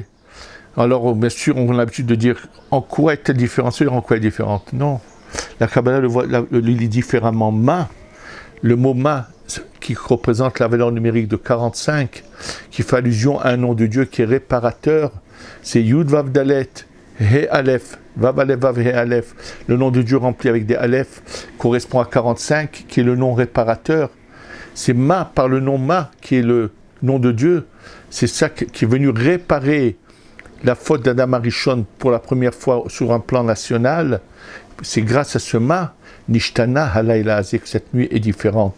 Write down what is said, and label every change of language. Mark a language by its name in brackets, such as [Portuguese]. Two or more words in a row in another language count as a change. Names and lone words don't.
[French] Alors, bien sûr, on a l'habitude de dire en quoi est-elle différente, en quoi elle est différente. Non. La Kabbalah le lit différemment. Ma, le mot ma, qui représente la valeur numérique de 45, qui fait allusion à un nom de Dieu qui est réparateur, c'est [Hebrew] יוד ואו דלת, הא אלף, ואו אלף, ואו הא אלף. [French] Le nom de Dieu rempli avec des Aleph correspond à 45, qui est le nom réparateur. C'est Ma, par le nom Ma, qui est le nom de Dieu. C'est ça qui est venu réparer la faute d'Adam Arishon pour la première fois sur un plan national. C'est grâce à ce Ma, [Hebrew] נשתנה הלילה הזה, [French] que cette nuit est différente.